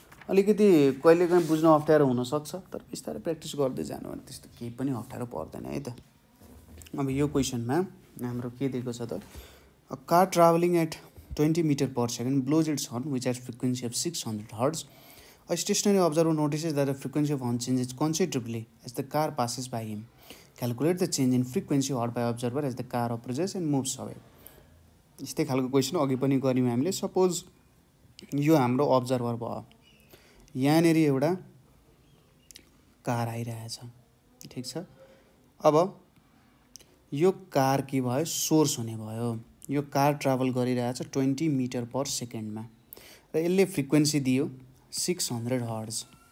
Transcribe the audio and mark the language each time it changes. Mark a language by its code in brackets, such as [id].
[ne] अलिकति कहिलेकाहीँ बुझ्न अप्ठ्यारो हुनसक्छ, तर बिस्तारै प्र्याक्टिस गर्दै जानु भने त्यस्तो केही पनि अप्ठ्यारो पर्दैन है त। अब यो क्वेसनमा हाम्रो के दिएको छ त, [en] A car travelling at 20 meter per second blows its horn which has frequency of 600 Hz. A stationary observer notices that the frequency of horn changes considerably as the car passes by him. Calculate the change in frequency heard by observer as the car approaches and moves away. [ne] यस्तै खालको question अघि पनि गर्यौँ हामीले। Suppose यो हाम्रो observer भयो, यहाँनिर एउटा कार आइरहेछ, ठिक छ। अब यो कार के भयो, सोर्स हुने भयो। यो कार ट्राभल गरिरहेछ 20 मिटर पर सेकेन्डमा र यसले फ्रिक्वेन्सी दियो 600 हर्ज।